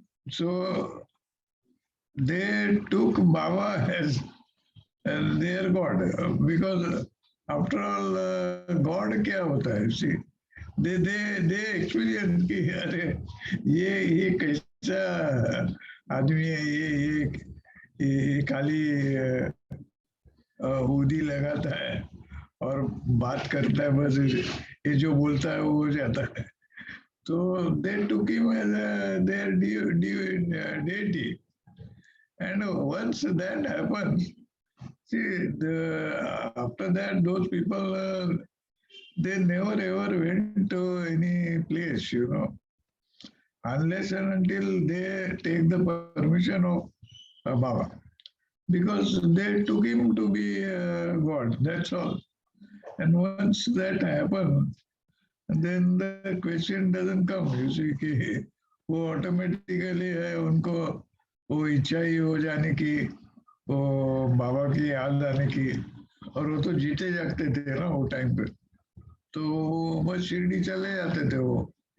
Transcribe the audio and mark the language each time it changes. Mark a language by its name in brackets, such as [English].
[English] So they took Baba as their god because after all, God [Hindi] क्या होता है? [English] See, they experience [Hindi] कि अरे ये कैसा आदमी है, ये खाली हुदी लगाता है और बात करता है, बस ये जो बोलता है वो हो जाता है. [English] So they took him as their deity. And once that happens, see, after that, those people, they never ever went to any place, unless and until they take the permission of Baba. Because they took him to be God, that's all. And once that happens, then the question doesn't come. You see, [Hindi] कि वो automatically है, उनको वो इच्छा ही हो जाने की, वो बाबा की याद आने की, और वो तो जीते जागते थे ना वो टाइम पे, तो बस शिरडी चले जाते थे वो.